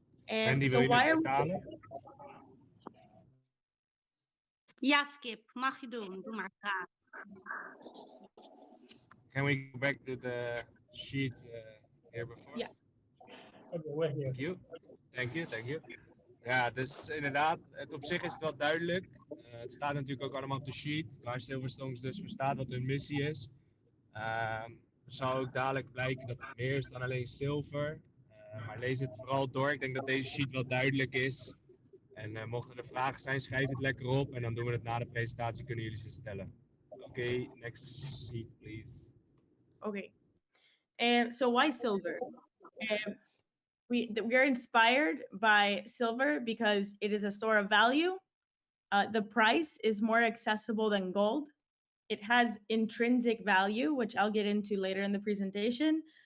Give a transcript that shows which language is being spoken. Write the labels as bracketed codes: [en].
[nl] Mandy, [en] so [nl] wil je [en] why [nl] dit [en] are we? [nl] vertalen? Ja, Skip, mag je doen. Doe maar graag. [en] Can we go back to the sheet here before? Yeah. Okay, we're here. Thank you. [nl] Ja, dus inderdaad, op zich is het wel duidelijk. Het staat natuurlijk ook allemaal op de sheet, waar Silver Stonks dus voor staat, wat hun missie is. Er zal ook dadelijk blijken dat het meer is dan alleen zilver. Maar lees het vooral door. Ik denk dat deze sheet wel duidelijk is. En mochten er vragen zijn, schrijf het lekker op. En dan doen we het na de presentatie, kunnen jullie ze stellen. Oké, [en] next sheet please. Okay. So why silver? Um, we are inspired by silver because it is a store of value. The price is more accessible than gold. It has intrinsic value, which I'll get into later in the presentation.